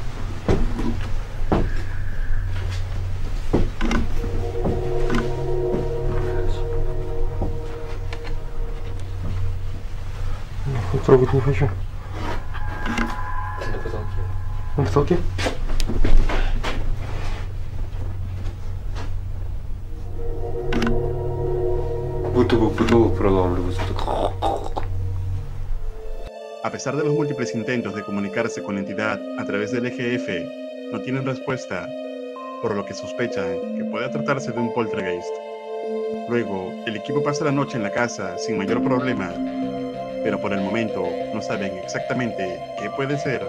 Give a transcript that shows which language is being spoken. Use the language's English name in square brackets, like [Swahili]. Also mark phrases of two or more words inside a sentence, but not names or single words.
[Russian] Трогать не хочу. На потолке. На потолке? Будто бы потолок проламливается. [Spanish] A pesar de los múltiples intentos de comunicarse con la entidad a través del EGF, no tienen respuesta, por lo que sospechan que pueda tratarse de un poltergeist. Luego, el equipo pasa la noche en la casa sin mayor problema, pero por el momento no saben exactamente qué puede ser.